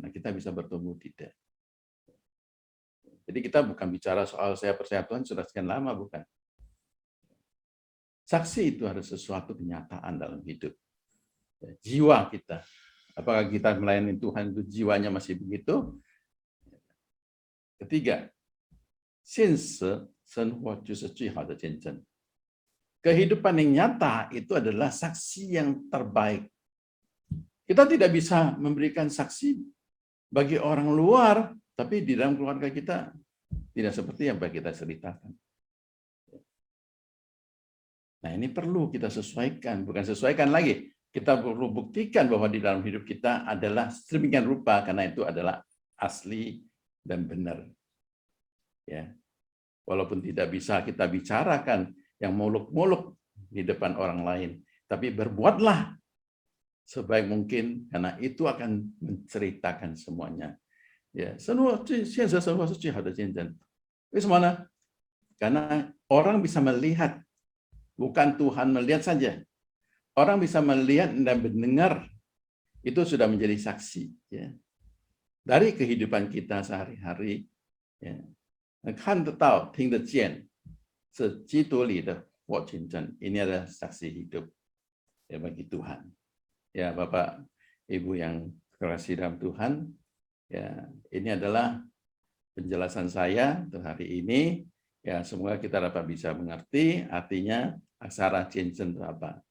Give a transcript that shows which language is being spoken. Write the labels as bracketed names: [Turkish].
[Indonesian] Nah, kita bisa bertumbuh tidak. Jadi kita bukan bicara soal saya percaya Tuhan sudah sekian lama, bukan. Saksi itu harus sesuatu kenyataan dalam hidup. Ya, jiwa kita. Apakah kita melayani Tuhan itu jiwanya masih begitu? [Chinese] Ketiga, 现实生活就是最好的见证. [Indonesian] Kehidupan yang nyata itu adalah saksi yang terbaik. Kita tidak bisa memberikan saksi bagi orang luar, tapi di dalam keluarga kita tidak seperti yang kita ceritakan. Nah, ini perlu kita sesuaikan, bukan sesuaikan lagi. Kita perlu buktikan bahwa di dalam hidup kita adalah sedemikian rupa, karena itu adalah asli dan benar. Ya. Walaupun tidak bisa kita bicarakan yang muluk-muluk di depan orang lain, tapi berbuatlah sebaik mungkin, karena itu akan menceritakan semuanya. [Chinese] Ya, 现实生活是最好的见证. 为什么呢? [Indonesian] Karena orang bisa melihat bukan Tuhan melihat saja. Orang bisa melihat dan mendengar, itu sudah menjadi saksi. Ya. Dari kehidupan kita sehari-hari, ya. [Chinese] 看得到、听得见，是基督里的活见证。 [Indonesian] Ini adalah saksi hidup ya bagi Tuhan. Ya Bapak, Ibu yang terkasih dalam Tuhan, ya ini adalah penjelasan saya untuk hari ini. Ya semoga kita dapat bisa mengerti artinya aksara Cincin itu apa.